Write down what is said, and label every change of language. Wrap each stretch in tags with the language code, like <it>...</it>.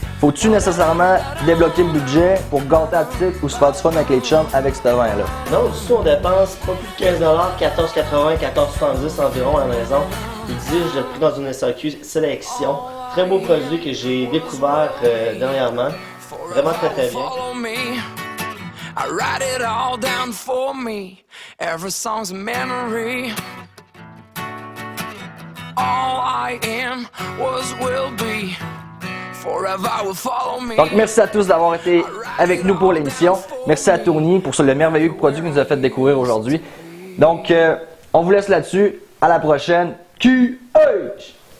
<fr>Faut-tu nécessairement débloquer le budget pour gâter la petite ou se faire du fun avec les chums avec ce vin-là? Non, du tout, on dépense pas plus de 15$, 14,80$, 14,70$ environ à la maison. Je l'ai pris dans une SAQ sélection. Très beau produit que j'ai découvert dernièrement. Vraiment très très bien.</fr> <en>Follow me. I write it all down for me. Every song's a memory. All I am was will be. Forever I will follow me.</en> <fr>Donc merci à tous d'avoir été avec nous pour l'émission. Merci à Tony pour le merveilleux produit qu'il nous a fait découvrir aujourd'hui. Donc on vous laisse là-dessus. À la prochaine. QH!</fr>